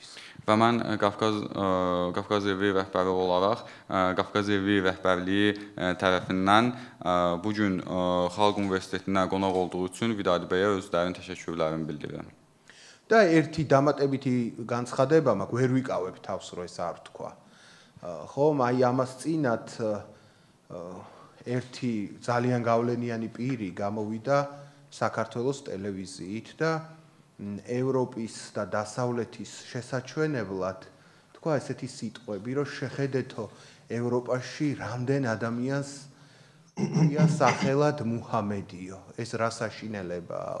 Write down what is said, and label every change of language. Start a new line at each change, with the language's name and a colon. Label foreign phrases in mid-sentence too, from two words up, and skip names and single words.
Azerbaijani: Və mən Qafqaz Evi rəhbəri olaraq, Qafqaz Evi rəhbərliyi tərəfindən bugün Xalq Universitetinə qonaq olduğu üçün Vidadi bəyə öz dərin təşəkkürlərimi bildirirəm.
Georgian: და ერთი დამატებითი განცხადება მაქვს, ვერ ვიკავებ თავს, რომ ეს არ თქვა. ხომ, აი ამას წინათ ერთი ძალიან გავლენიანი პირი გამოვიდა საქართველოს ტელევიზიით და ევროპის და დასავლეთის შესაჩვენებლად თქვა ესეთი სიტყვები, რომ შეხედეთო ევროპაში რამდენ ადამიანს ქვია სახელად მუჰამედიო, ეს რა საშინელებაა.